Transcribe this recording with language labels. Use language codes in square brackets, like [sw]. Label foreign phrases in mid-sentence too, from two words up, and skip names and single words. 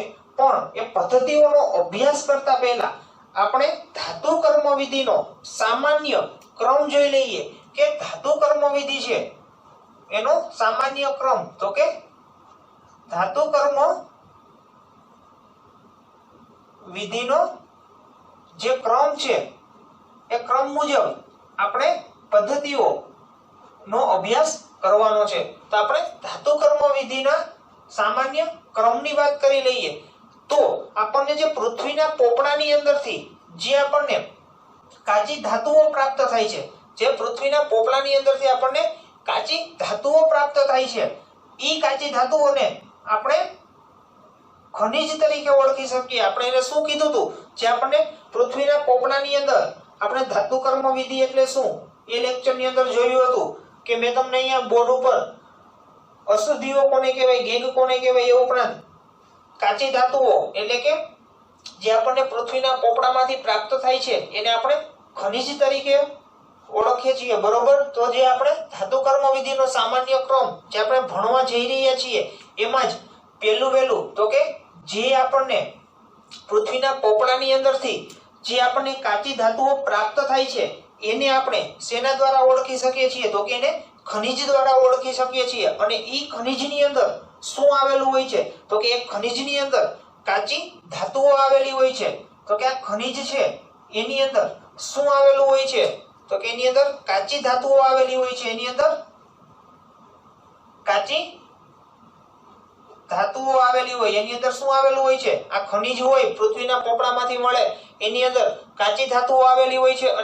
[gu] પણ એ પદ્ધતિઓનો અભ્યાસ કરતા પહેલા આપણે ધાતુ કર્મ વિધિનો સામાન્ય ક્રમ જોઈ લઈએ કે ધાતુ કર્મ વિધિ છે એનો સામાન્ય ક્રમ તો કે ધાતુ કર્મ વિધિનો જે ક્રમ છે એ ક્રમ મુજબ આપણે પદ્ધતિઓનો અભ્યાસ કરવાનો છે। તો આપણે ધાતુ કર્મ વિધિના સામાન્ય ક્રમની વાત કરી લઈએ તો આપણને જે પૃથ્વીના પોપડાની અંદરથી જે આપણને કાચી ધાતુઓ પ્રાપ્ત થાય છે, જે પૃથ્વીના પોપડાની અંદરથી આપણને કાચી ધાતુઓ પ્રાપ્ત થાય છે, ઈ કાચી ધાતુઓને આપણે ખનિજ તરીકે ઓળખી શકીએ। આપણે એને શું કીધું હતું જે આપણને પૃથ્વીના પોપડાની અંદર આપણે ધાતુ કર્મ વિધિ એટલે શું એ લેક્ચરની અંદર જોયું હતું કે મેં તમને અહીંયા બોર્ડ ઉપર અશુદ્ધિઓ કોને કહેવાય, ગેંગ કોને કહેવાય, એ ઉપરાંત કાચી ધાતુઓ એટલે કે જે આપણે પૃથ્વીના પોપડામાંથી પ્રાપ્ત થાય છે એને આપણે ખનિજ તરીકે ઓળખીએ છીએ બરોબર। તો જે આપણે ધાતુ કર્મ વિધિનો સામાન્ય ક્રમ જે આપણે ભણવા જઈ રહ્યા છીએ એમાં જ પહેલું વહેલું તો કે જે આપણે પૃથ્વીના પોપડાની અંદરથી જે આપણે કાચી ધાતુઓ પ્રાપ્ત થાય છે એને આપણે સેના દ્વારા ઓળખી શકીએ છીએ તો કે એને ખનિજ દ્વારા ઓળખી શકીએ છીએ। અને ઈ ખનિજની અંદર શું આવેલું હોય છે તો કે એક ખનિજની અંદર કાચી ધાતુઓ આવેલી હોય છે। તો કે આ ખનિજ છે એની અંદર શું આવેલું હોય છે તો કે એની અંદર કાચી ધાતુઓ આવેલી હોય છે, એની અંદર કાચી ધાતુઓ આવેલી હોય, એની અંદર શું આવેલું હોય છે આ ખનિજ હોય પૃથ્વીના પોપડામાંથી મળે એની અંદર કાચી ધાતુઓ આવેલી હોય છે।